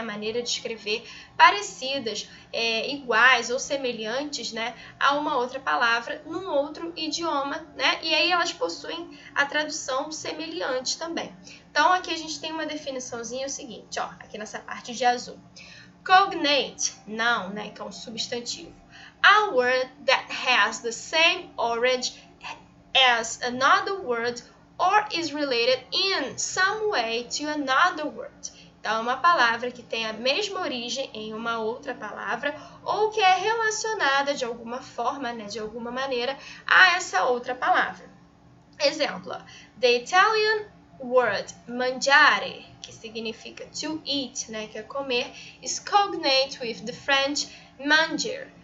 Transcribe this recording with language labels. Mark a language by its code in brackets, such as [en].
[pt] Maneira de escrever parecidas, iguais ou semelhantes, né? A uma outra palavra num outro idioma, né? E aí elas possuem a tradução semelhante também. Então, aqui a gente tem uma definiçãozinha, o seguinte, ó, aqui nessa parte de azul. Cognate, noun, né? Que é um substantivo. [en] A word that has the same origin as another word or is related in some way to another word. [pt] Então, é uma palavra que tem a mesma origem em uma outra palavra ou que é relacionada de alguma forma, né, de alguma maneira, a essa outra palavra. [en] Exemplo, the Italian word mangiare, [pt] que significa [en] to eat, [pt] né, que é comer, [en] is cognate with the French manger.